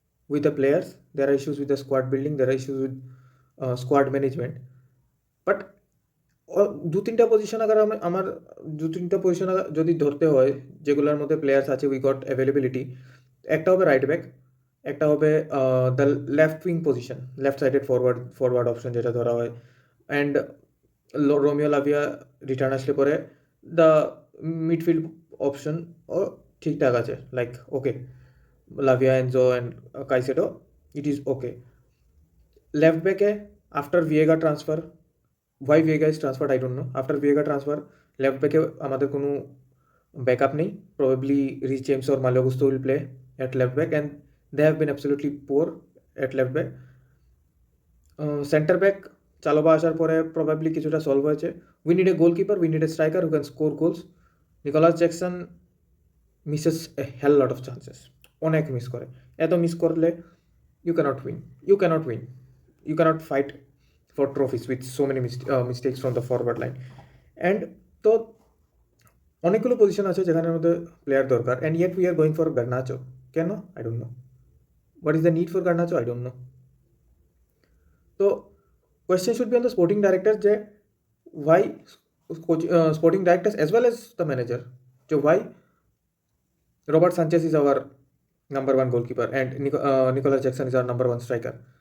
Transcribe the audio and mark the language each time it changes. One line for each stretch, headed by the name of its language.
English: with the players, there are issues with the squad building, there are issues with squad management.
Bangla: But দু তিনটা position agar আমার দু তিনটা position যদি ধরতে হয় যেগুলোর মধ্যে প্লেয়ার্স আছে
English: we got availability,
Bangla: একটা হবে রাইট ব্যাক, একটা হবে the left wing position, left sided forward option যেটা ধরা হয়। অ্যান্ড রোমিও লাভিয়া রিটার্ন আসলে পরে দ্য মিডফিল্ড অপশন ও ঠিকঠাক আছে, like okay, লাভিয়া, Enzo and কাইসেডো,
English: It is okay. Left ব্যাকে after Veiga transfer, why Vega is transferred I don't know. After Vega transfer, left back
Bangla: আমাদের কোনো ব্যাকআপ নেই।
English: Probably Reece James or Malo Gusto will play at left back and they have been absolutely poor at left back.
Bangla: Center back চালোবা আসার পরে probably কিছুটা solve হয়েছে।
English: We need a goalkeeper, we need a striker who can score goals. Nicholas Jackson misses a hell lot of chances,
Bangla: অনেক miss করে। এত miss করলে
English: you cannot win, you cannot fight for trophies with so many mistakes from the forward line.
Bangla: And তো অনেকগুলো position আছে যেখানের মধ্যে player দরকার,
English: And yet we are going for Garnacho.
Bangla: কেন?
English: I don't know. What is the need for Garnacho? I don't know. তো question should be on the sporting director যে why sporting directors as well as the manager, যে why Robert Sanchez is our number one goalkeeper and Nicolas Jackson is our number one striker.